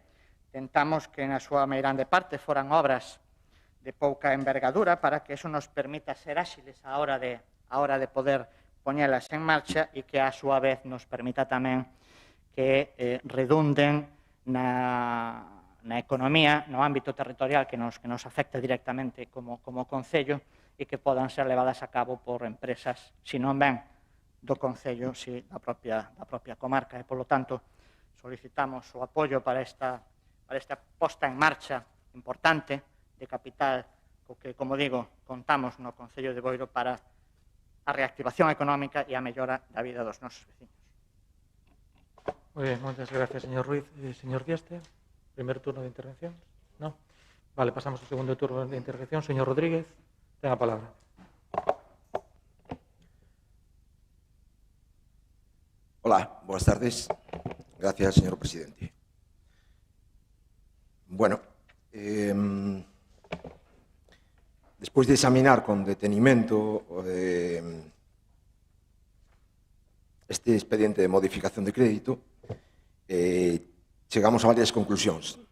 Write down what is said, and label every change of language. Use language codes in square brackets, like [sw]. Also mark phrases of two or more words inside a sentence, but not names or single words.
[gl] Tentamos que na súa meirande parte foran obras de pouca envergadura para que eso nos permita ser áxiles a hora de poder poñelas en marcha e que a súa vez nos permita tamén que redunden na economía, no ámbito territorial que nos afecta directamente como Concello e que podan ser levadas a cabo por empresas, se non ben do Concello, si da propia comarca. E, polo tanto, solicitamos o apoio para esta posta en marcha importante de capital, co que, como digo, contamos no Concello de Boiro para a reactivación económica e a mellora da vida dos nosos veciños. [es] Muy bien, muchas gracias, señor Ruiz. Señor Dieste, primer turno de intervención. ¿No? Vale, pasamos al segundo turno de intervención. Señor Rodríguez, tenga palabra. Hola, buenas tardes. Gracias, señor presidente. [gl] Bueno, despois de examinar con detenimento este expediente de modificación de crédito, chegamos a varias conclusións.